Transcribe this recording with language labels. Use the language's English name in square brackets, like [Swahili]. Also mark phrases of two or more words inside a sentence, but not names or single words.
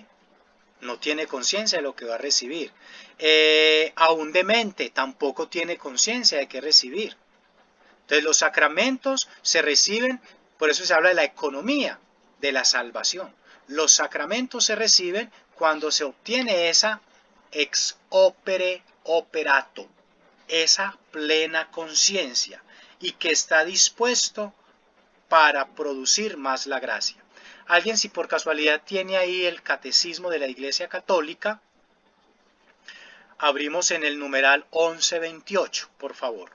[Spanish] No tiene conciencia de lo que va a recibir. A un demente tampoco tiene conciencia de qué recibir. Entonces los sacramentos se reciben, por eso se habla de la economía de la salvación. Los sacramentos se reciben cuando se obtiene esa [Latin] ex opere operato, [Spanish] esa plena conciencia y que está dispuesto para producir más la gracia. Alguien, si por casualidad tiene ahí el catecismo de la Iglesia Católica, abrimos en el numeral 1128, por favor.